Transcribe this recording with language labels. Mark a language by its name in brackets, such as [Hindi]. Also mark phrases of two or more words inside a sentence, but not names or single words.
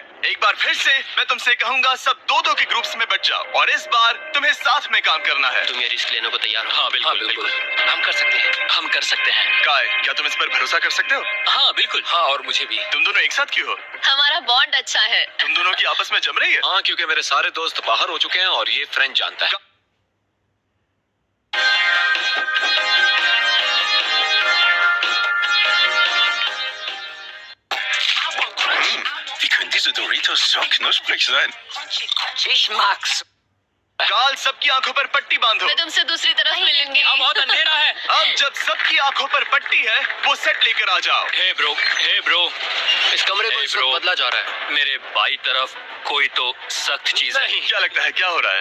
[Hindi] एक बार फिर से मैं तुमसे कहूंगा, सब 2-2 के ग्रुप्स में बट जाओ, और इस बार तुम्हें साथ में काम करना है। तुम ये रिस्क लेने को तैयार हो? हाँ बिल्कुल, बिल्कुल। हम कर सकते हैं। हम कर सकते हैं। काय, क्या तुम इस पर भरोसा कर सकते हो? हाँ बिल्कुल। हाँ, और मुझे भी। तुम दोनों एक साथ क्यों हो? हमारा बॉन्ड अच्छा है। तुम दोनों की आपस में जम रही है? हाँ, क्योंकि मेरे सारे दोस्त बाहर हो चुके हैं और ये फ्रेंड जानता है। [German] Wie können diese Doritos so knusprig sein? Ich mag's। [Hindi] काल, सबकी आंखों पर पट्टी बांधो। मैं तुमसे दूसरी तरफ मिलूंगी। अब बहुत अंधेरा है। अब जब सबकी आंखों पर पट्टी है, वो सेट लेकर आ जाओ। [English] Hey bro, [Hindi] इस कमरे को [English] Hey, [Hindi] इस वक्त [English] bro। [Hindi] बदला जा रहा है। मेरे बाई तरफ कोई तो सख्त चीज है। क्या लगता है, क्या हो रहा है?